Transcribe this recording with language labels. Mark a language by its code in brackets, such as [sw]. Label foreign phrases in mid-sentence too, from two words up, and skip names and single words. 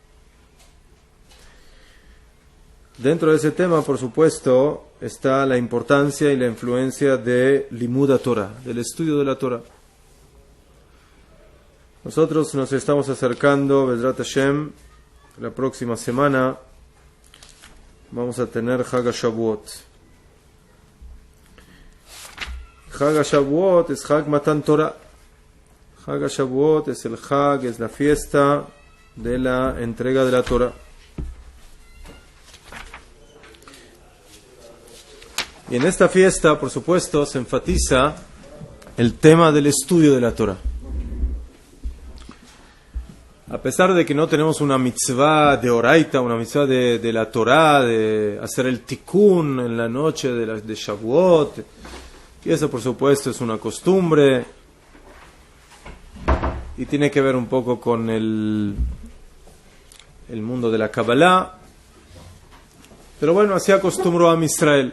[es] Dentro de ese tema, por supuesto, está la importancia y la influencia de [he] לימוד תורה, [es] del estudio de la Torah. Nosotros nos estamos acercando, [he] בעזרת השם, [es] la próxima semana vamos a tener [he] חג השבועות. חג השבועות es חג מתן תורה. חג השבועות [es] es el Chag, es la fiesta de la entrega de la Torah. Y en esta fiesta, por supuesto, se enfatiza el tema del estudio de la Torah. A pesar de que no tenemos una mitzvah de Oraita, una mitzvah de la Torah, de hacer el tikkun en la noche de Shavuot, y eso por supuesto es una costumbre, y tiene que ver un poco con el mundo de la Kabbalah, pero bueno, así acostumbró a Israel.